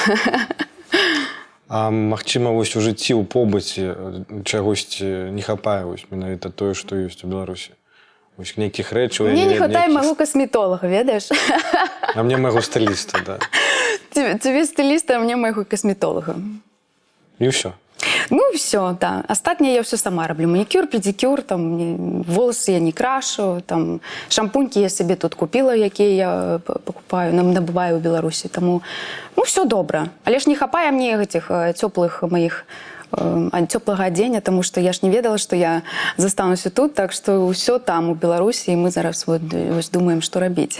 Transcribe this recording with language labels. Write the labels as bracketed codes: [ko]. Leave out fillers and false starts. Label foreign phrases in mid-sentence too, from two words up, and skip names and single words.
[be] А магчыма, вось у жыцці, у побыце чагосьці не хапае вось менавіта тое, што ёсць у Беларусі? Вось нейкіх рэчаў... Мне [ru] не хватае [be] майго касметолага, ведаеш? А мне майго стыліста, да. Тебе стыліста, а мне майго касметолага. І ўсё. [ru] Все, да. [be] Астатняе я все сама раблю. Манікюр, [ru] педикюр, там, волосы я не крашу, там, шампуньки я себе тут купила, [be] якія я покупаю, набываю ў Беларусі. Таму, все добра. Але ж не хапае мне гэтых цёплых маіх цёплага адзення, таму што я ж не ведала, што я застануся тут, так што ўсё там, у Беларусі, і мы зараз вось думаем, што рабіць.